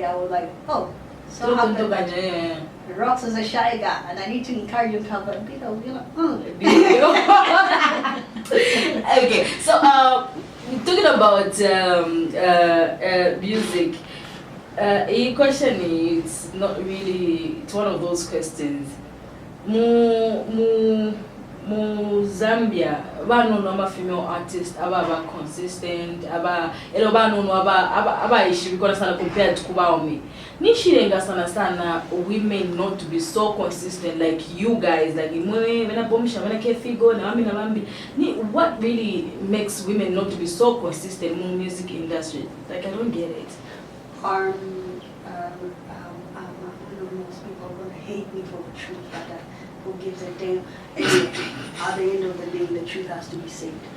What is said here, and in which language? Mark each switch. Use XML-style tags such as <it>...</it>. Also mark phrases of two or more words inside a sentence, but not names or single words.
<en>I was like, oh, so happened that Rox is a shy guy, and I need to encourage him to have a bit of, Okay, so talking about music, a question is not really, it's one of those questions.</en> <bem>Mu Zambia, banono ama</bem> <en>female artist</en> <bem>aba consistent, aba banono aba ishi bikona sana</bem> <en>compared to</en> <bem>kubaomi. Nishirenga sana</bem> <en>women not to be so consistent like you guys, like</en> <bem>imwe mena bomisha mena kefigo na mambi.</bem> <en>What really makes women not to be so consistent in the music industry? Like I don't get it. I know most people are gonna hate me for the truth, but who gives a damn? Anyway, at the end of the day, the truth has to be said.</en>